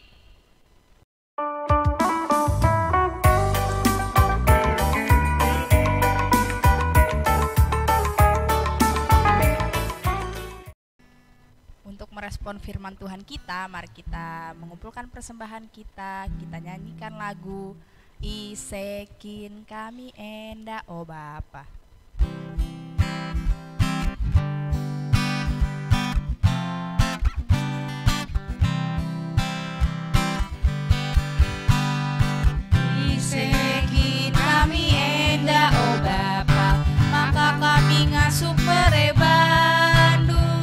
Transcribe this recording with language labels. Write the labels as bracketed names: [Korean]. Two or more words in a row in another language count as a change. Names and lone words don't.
[Indonesian] Untuk merespon firman Tuhan kita, mari kita mengumpulkan persembahan kita nyanyikan lagu Isekin kami enda oh Bapa. [Batak Karo] Isekin kami enda oh Bapa, maka kami ngasup merebandu